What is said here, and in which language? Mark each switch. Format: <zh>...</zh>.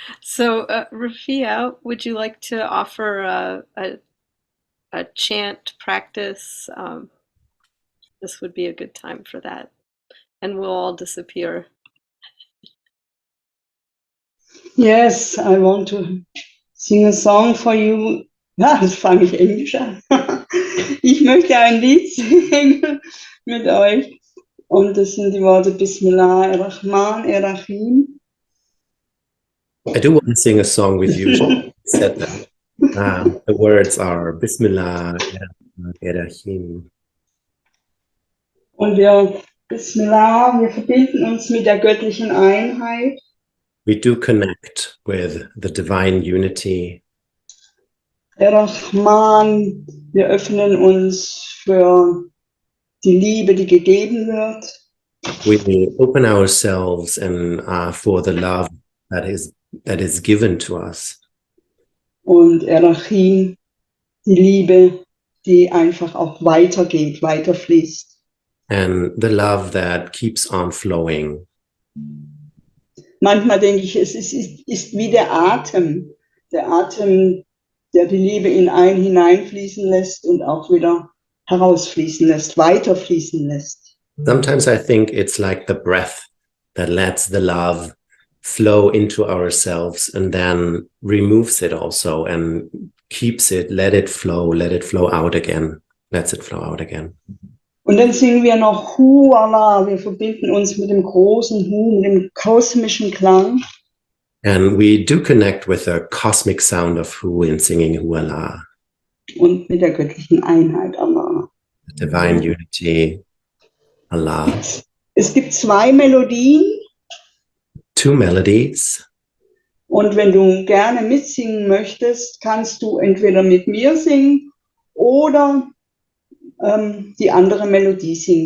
<en>So, Rafia, would you like to offer a chant practice? This would be a good time for that, and we'll all disappear. Yes, I want to sing a song for you.</en> <de>Ja, jetzt fange ich Englisch an. Ich möchte ein Lied singen mit euch. Und das sind die Worte</de> <ar>Bismillah ar-Rahman ar-Rahim.</ar> <en>I do want to sing a song with you. She said that. The words are</en> <ar>Bismillah ar-Rahim.</ar> <de>Und Bismillah, wir verbinden uns mit der göttlichen Einheit.</de> <en>We do connect with the divine unity.</en> <de>Rahman, wir öffnen uns für die Liebe, die gegeben wird.</de> <en>We open ourselves and for the love that is given to us.</en> <de>Und Rahim, die Liebe, die einfach auch weitergeht, weiterfließt.</de> <en>And the love that keeps on flowing.</en> <de>Manchmal denke ich, es ist wie der Atem, der die Liebe in einen hineinfließen lässt und auch wieder herausfließen lässt, weiterfließen lässt.</de> <en>Sometimes I think it's like the breath that lets the love flow into ourselves and then removes it also and keeps it, let it flow out again, lets it flow out again.</en> <de>Und dann singen wir noch Hu Allah, wir verbinden uns mit dem großen Hu, mit dem kosmischen Klang.</de> <en>And we do connect with the cosmic sound of Hu in singing Hu Allah.</en> <de>Und mit der göttlichen Einheit Allah.</de> <en>The divine unity, Allah.</en> <de>Es gibt 2 Melodien.</de> <en>2 melodies.</en> <de>Und wenn du gerne mitsingen möchtest, kannst du entweder mit mir singen oder die andere Melodie singen.</de>